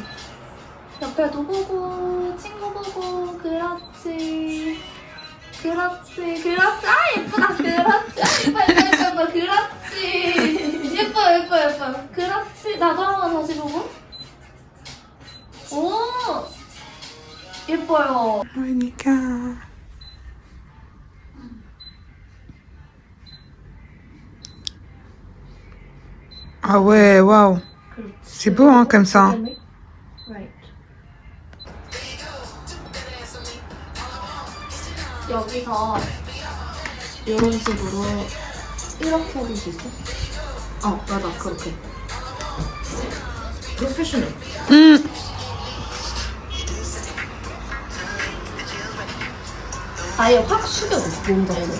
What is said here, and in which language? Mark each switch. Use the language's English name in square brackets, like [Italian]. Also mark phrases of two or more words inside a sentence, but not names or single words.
[Korean] 옆에도 보고, 친구 보고, 그렇지. 아, 예쁘다. 그렇지. 예뻐. 그렇지. 예뻐. 그렇지. 나도 한번 다시 보고. 오! 예뻐요. [French] Monica. Ah ouais, waouh. C'est beau hein, comme ça. Right. [Korean] 여기서 이런 식으로 이렇게 해줄 수 있어? 맞아 그렇게. 프로페셔널. 아예 확 숙여줘 몸 자체를.